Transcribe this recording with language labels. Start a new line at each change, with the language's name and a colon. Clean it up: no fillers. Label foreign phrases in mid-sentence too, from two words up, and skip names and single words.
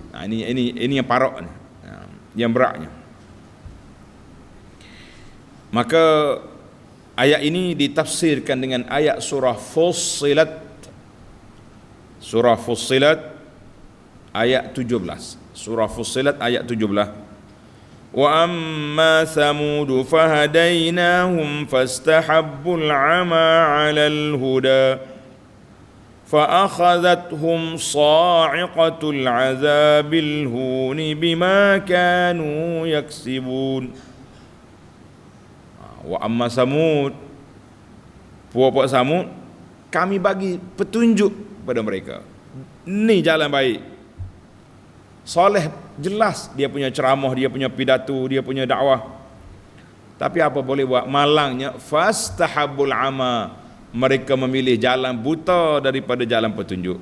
Malay: Ini yang parok ni, yang beratnya. Maka ayat ini ditafsirkan dengan ayat surah Fussilat. Surah Fussilat ayat 17. Surah Fussilat ayat 17.
Arabic: وأما ثمود فهديناهم فاستحبوا العمى على الهدى فأخذتهم صاعقة العذاب الهون بما كانوا يكسبون. وأما ثمود,
Malay: puak-puak Samud, kami bagi petunjuk pada mereka, ni jalan baik. Saleh jelas dia punya ceramah, dia punya pidato, dia punya dakwah. Tapi apa boleh buat, malangnya
Arabic: فاستحبوا العمى,
Malay: mereka memilih jalan buta daripada jalan petunjuk.